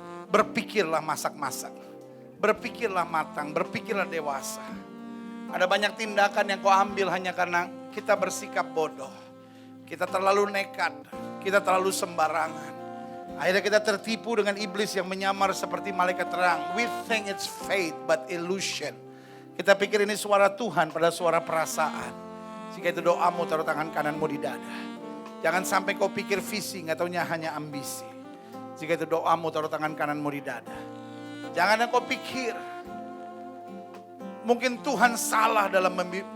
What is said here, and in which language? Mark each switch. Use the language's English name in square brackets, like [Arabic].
[Indonesian] Berpikirlah masak-masak. Berpikirlah matang, berpikirlah dewasa. Ada banyak tindakan yang kau ambil hanya karena kita bersikap bodoh. Kita terlalu nekat, kita terlalu sembarangan. Akhirnya kita tertipu dengan iblis yang menyamar seperti malaikat terang. [English] We think it's faith but illusion. [Indonesian] Kita pikir ini suara Tuhan pada suara perasaan. Jika itu doamu, taruh tangan kananmu di dada. Jangan sampai kau pikir visi, gak taunya hanya ambisi. Jika itu doamu, taruh tangan kananmu di dada. Jangan kau pikir mungkin Tuhan salah dalam membimbing.